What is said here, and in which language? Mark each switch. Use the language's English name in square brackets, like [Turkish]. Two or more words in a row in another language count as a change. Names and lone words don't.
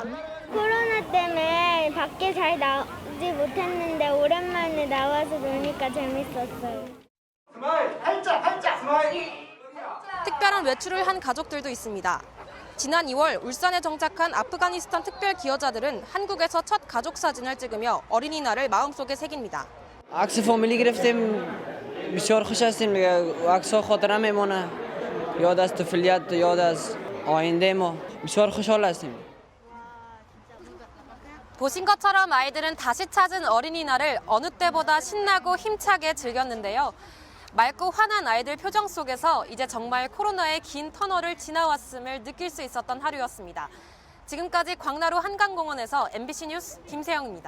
[Korean] 코로나 때문에 밖에 잘 나오지 못했는데 오랜만에 나와서 노니까 재밌었어요. 스마일! 활짝! 스마일! 특별한 외출을 한 가족들도 있습니다. 지난 2월 울산에 정착한 아프가니스탄 특별 기여자들은 한국에서 첫 가족 사진을 찍으며 어린이날을 마음속에 새깁니다. [Persian] عکس فامیلی گرفتیم بسیار خوش هستیم عکس‌ها خاطره میمونه یاد از طفولیت یاد از آینده ما بسیار خوشحال هستیم. [Korean] 보신 것처럼 아이들은 다시 찾은 어린이날을 어느 때보다 신나고 힘차게 즐겼는데요. 맑고 환한 아이들 표정 속에서 이제 정말 코로나의 긴 터널을 지나왔음을 느낄 수 있었던 하루였습니다. 지금까지 광나루 한강공원에서 MBC 뉴스 김세영입니다.